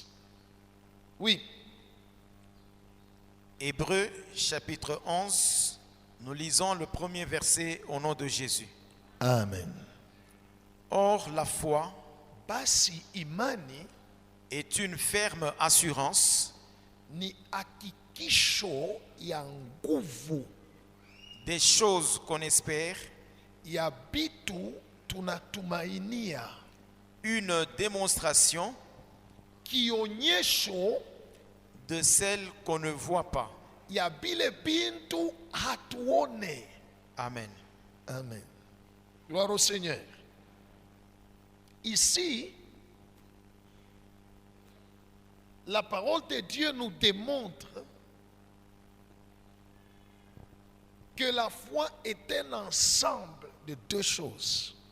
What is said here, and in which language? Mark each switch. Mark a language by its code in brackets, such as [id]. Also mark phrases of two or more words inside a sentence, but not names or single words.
[fr] Oui. Hébreux chapitre 11, nous lisons le premier verset au nom de Jésus. Amen. Or, la foi [sw] Basi imani [fr] est une ferme assurance [sw] ni hakikisho ya nguvu [fr] des choses qu'on espère, [sw] ya bitu tunatumainia, [fr] une démonstration [sw] kionyesho [fr] de celles qu'on ne voit pas. [sw] ya bile bintu hatuone. [fr] Amen. Amen. Gloire au Seigneur. Ici, la parole de Dieu nous démontre que la foi est un ensemble de deux choses.